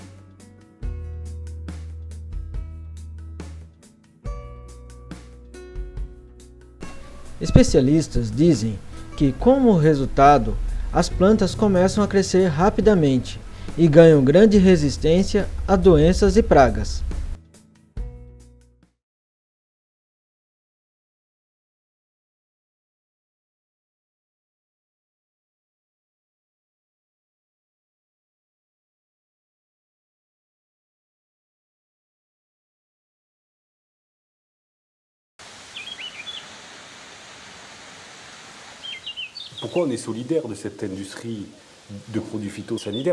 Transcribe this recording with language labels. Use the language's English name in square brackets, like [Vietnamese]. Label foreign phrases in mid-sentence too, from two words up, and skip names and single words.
[Portuguese] Especialistas dizem que, como resultado, as plantas começam a crescer rapidamente e ganham grande resistência a doenças e pragas. [French] Pourquoi on est solidaire de cette industrie de produits phytosanitaires?